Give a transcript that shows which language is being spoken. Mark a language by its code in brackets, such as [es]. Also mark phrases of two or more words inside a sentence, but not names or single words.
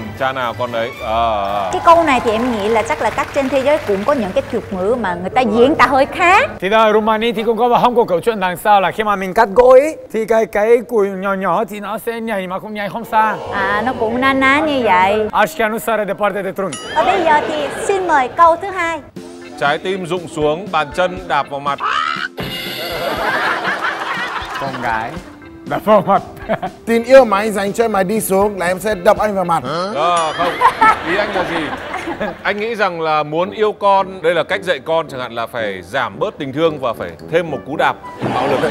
[vi] Cha nào con đấy. Cái câu này thì em nghĩ là chắc là các trên thế giới cũng có những cái thuật ngữ mà người ta diễn tả hơi khác. Thì ở Romani thì cũng có và không có câu chuyện đằng sau là khi mà mình cắt gỗ ấy, thì cái củi nhỏ thì nó sẽ nhảy mà cũng nhảy không xa. Nó cũng na ná như vậy. [ro] Aşk nu sare departe de trunchi. [vi] Và bây giờ thì xin mời câu thứ hai. Trái tim rụng xuống, bàn chân đạp vào mặt. Con gái đập vào mặt. Tình yêu mà anh dành cho em mà đi xuống là em sẽ đập anh vào mặt. Không, ý anh là gì? Anh nghĩ rằng là muốn yêu con, đây là cách dạy con, chẳng hạn là phải giảm bớt tình thương và phải thêm một cú đạp bạo lực.